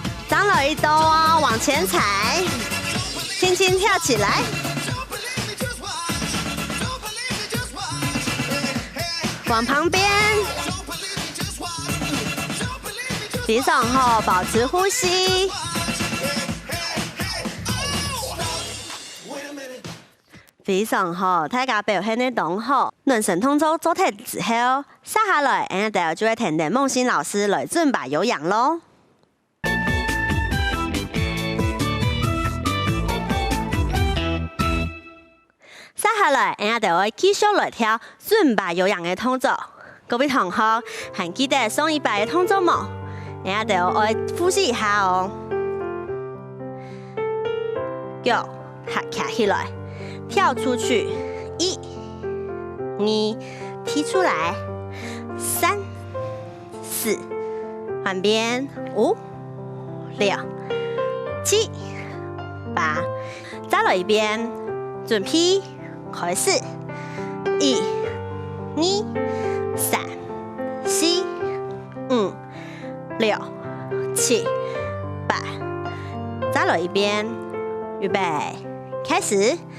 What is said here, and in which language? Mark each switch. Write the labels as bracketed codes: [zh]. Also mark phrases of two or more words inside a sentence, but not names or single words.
[zh] 张了一兜哦，往前踩，轻轻跳起来，往旁边，非常好，保持呼吸，非常好，大家表现得很好。暖身动作做完之後，接下來，人家就會聽聽夢欣老師來尊巴有氧咯。接下來，人家就會繼續來跳尊巴有氧的動作。各位同學，還記得上一排的動作嗎？人家就會複習一下哦。腳夾起來，跳出去，1、2，踢出來 3、4，换边 5、6、7、8，再来一遍，准备开始，1、2、3、4、5、6、7、8，再来一遍，预备，开始